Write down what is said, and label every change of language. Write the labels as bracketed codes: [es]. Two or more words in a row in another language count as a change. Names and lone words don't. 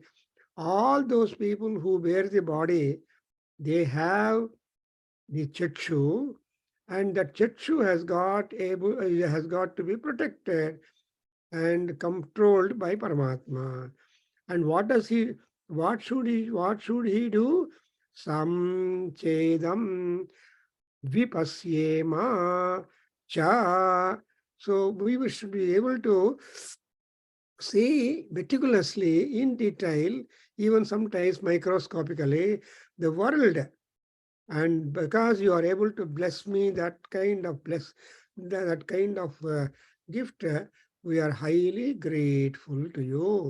[en] All those people who bear the body, they have the Chakshu, and that Chakshu has got to be protected and controlled by Paramatma. And what should he do? [sa] Sam chedam vipasyema cha. [en] So we should be able to see meticulously in detail, even sometimes microscopically, the world. And because you are able to bless me that kind of gift, we are highly grateful to you.